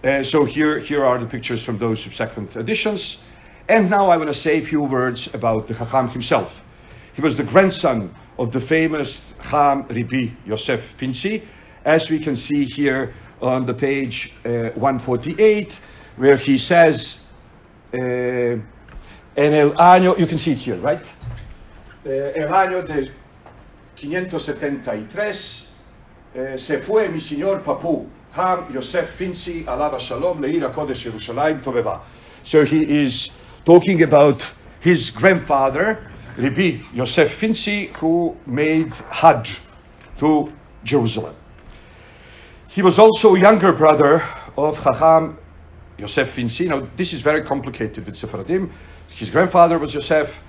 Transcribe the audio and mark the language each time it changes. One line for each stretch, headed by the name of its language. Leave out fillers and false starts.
English: So here are the pictures from those subsequent editions. And now I want to say a few words about the Chacham himself. He was the grandson of the famous Chacham Rabbi Yosef Finzi, as we can see here on the page 148, where he says,
Ladino: en el año,
English: you can see it here, right?
Ladino: El año de 573, se fue mi señor Papo, Chacham Yosef Finzi, alava shalom,
Hebrew: le'ir HaKodesh Yerushalayim Toveva.
English: So he is talking about his grandfather, Rabbi Yosef Finzi, who made Hajj to Jerusalem. He was also a younger brother of Chacham Yosef Finzi. Now, this is very complicated with Sephardim. His grandfather was Yosef.